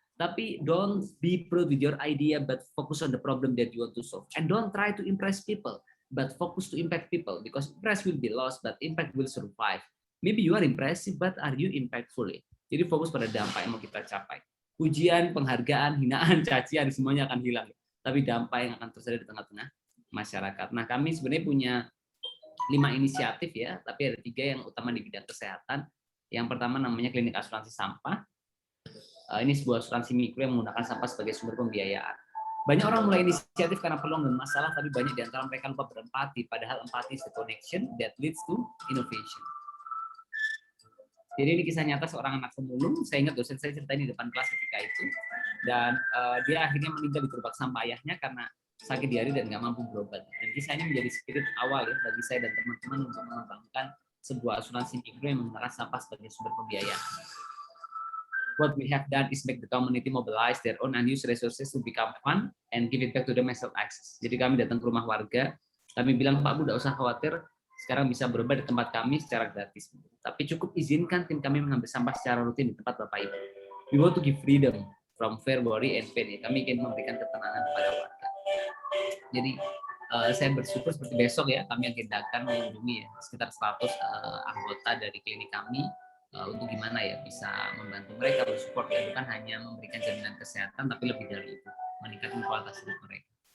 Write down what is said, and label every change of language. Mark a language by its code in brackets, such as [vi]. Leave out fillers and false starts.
[en] Tapi don't be proud with your idea, but focus on the problem that you want to solve. And don't try to impress people, but focus to impact people. Because impress will be lost, but impact will survive. Maybe you are impressive, but are you impactful? [id] Jadi fokus pada dampak yang mau kita capai. Pujian, penghargaan, hinaan, cacian, semuanya akan hilang. Tapi dampak yang akan terjadi di tengah-tengah masyarakat. Nah, kami sebenarnya punya 5 inisiatif ya, tapi ada 3 yang utama di bidang kesehatan. Yang pertama namanya klinik asuransi sampah. Ini sebuah asuransi mikro yang menggunakan sampah sebagai sumber pembiayaan. Banyak orang mulai inisiatif karena peluang dan masalah, tapi banyak di antara mereka lupa berempati, padahal empati [en] is the connection that leads to innovation. [id] Jadi ini kisah nyata seorang anak pemulung, saya ingat dosen saya ceritain di depan kelas ketika itu, dan dia akhirnya meninggal di gerobak sampah ayahnya karena sakit diare dan nggak mampu berobat. Dan kisah ini menjadi spirit awal ya bagi saya dan teman-teman untuk mengembangkan sebuah asuransi mikro yang menggunakan sampah sebagai sumber pembiayaan. [en] What we have done is make the community mobilize their own unused resources to become fun and give it back to them as access. [id] Jadi kami datang ke rumah warga, kami bilang, Pak Bu, tidak usah khawatir, sekarang bisa berobat di tempat kami secara gratis. Tapi cukup izinkan tim kami mengambil sampah secara rutin di tempat Bapak Ibu. [en] We want to give freedom from fear, worry, and pain. [id] Kami ingin memberikan ketenangan kepada warga. Jadi saya bersyukur seperti besok ya, kami agendakan mengunjungi ya, sekitar 100 anggota dari klinik kami, untuk gimana ya bisa membantu mereka bersupport ya, bukan hanya memberikan jaminan kesehatan tapi lebih dari itu meningkatkan kualitas hidup mereka.